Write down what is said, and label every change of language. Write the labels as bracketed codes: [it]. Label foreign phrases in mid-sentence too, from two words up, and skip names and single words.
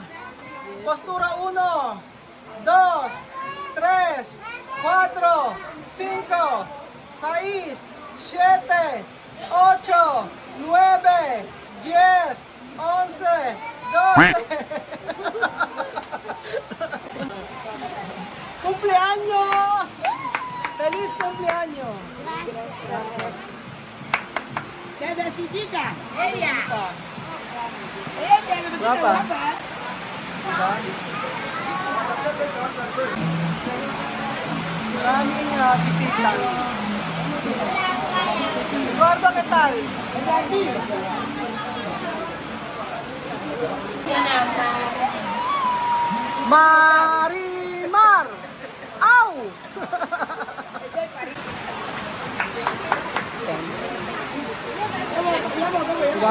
[es] Postura 1, 2, 3, 4, 5, 6, 6, 7, 8, 9, 10, 11, 12. ¡Cumpleaños! ¡Feliz cumpleaños! Bebecita. Ella. [ms] Berapa? [tl] Maraming bisita. [es] Eduardo, ¿qué tal? Marimar. [tl] ¡Au! Diba?